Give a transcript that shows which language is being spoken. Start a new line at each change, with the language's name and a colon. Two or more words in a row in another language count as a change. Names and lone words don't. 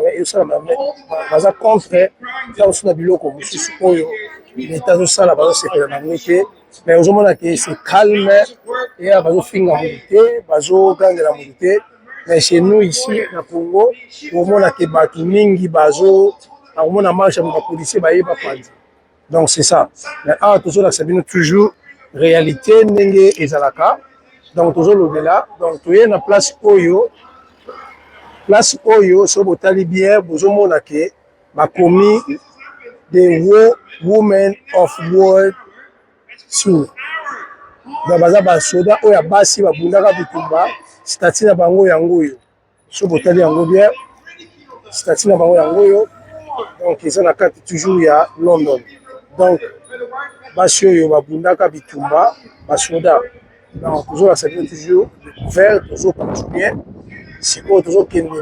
Lingala: baza contre ntango na biloko mosusu oyo leta azosala bazosepela nango te me ozomona ke se calme eya bazofinga modu te bazogangela modu te
French: mais chez nous ici
Lingala: na Congo omona ke bato mingi akomona marche ya bapolisier bayeba panzi
French: donc c'est ça mais
Lingala: awa tozolakisa bino
French: toujours réalité
Lingala: ndenge ezalaka donc tozolobela donc toye na place oyo so botali bien bozomona ke bakomi
English: the women of world tour
Lingala: donc baza basoda oyo ya basi babundaka bitumba stati na bango yango oyo so botali yango bien stati na bango yango oyo donc eza na kati toujours ya London donc basi oyo babundaka bitumba basoda donc tozolakisa bino
French: toujours découvert
Lingala: tozocontinue sikoyo tozokende